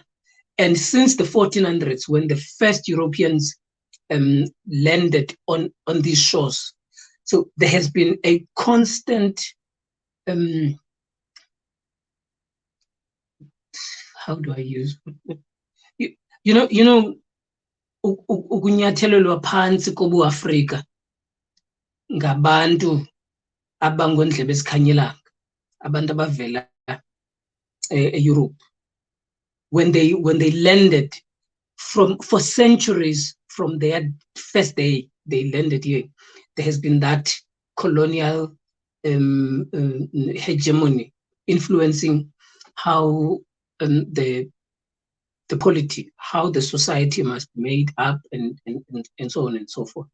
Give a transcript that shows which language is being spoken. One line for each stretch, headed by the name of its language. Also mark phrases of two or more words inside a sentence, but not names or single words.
English: And since the 1400s, when the first Europeans landed on these shores, so there has been a constant, how do I use, you know,
Zulu: ukunyathelelwa phansi kobu Afrika ngabantu abangondlebe esikhanyelanga, abantu abavela Europe.
English: When they landed for centuries from their first day they landed here, there has been that colonial hegemony influencing how the the polity, how the society must be made up, and so on and so forth.